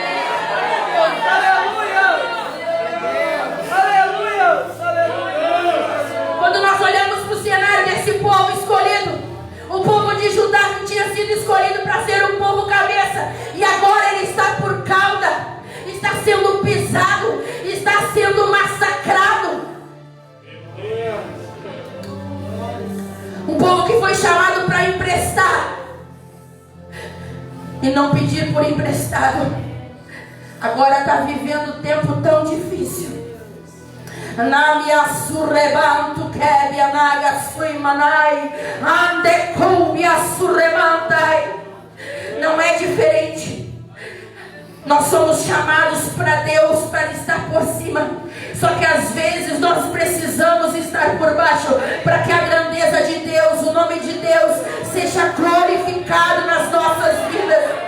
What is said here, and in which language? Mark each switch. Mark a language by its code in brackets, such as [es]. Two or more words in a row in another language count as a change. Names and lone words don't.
[pt] Quando nós olhamos para o cenário desse povo escolhido, o povo de Judá que tinha sido escolhido para ser um povo cabeça, e agora ele está por cauda, está sendo pisado, está sendo massacrado. Um povo que foi chamado para emprestar e não pedir por emprestado, agora está vivendo um tempo tão difícil. Namia surrebantu kebia naga suimanai ande coubia surrebantai. Não é diferente. Nós somos chamados para Deus para estar por cima. Só que às vezes nós precisamos estar por baixo para que a grandeza de Deus, o nome de Deus, seja glorificado nas nossas vidas.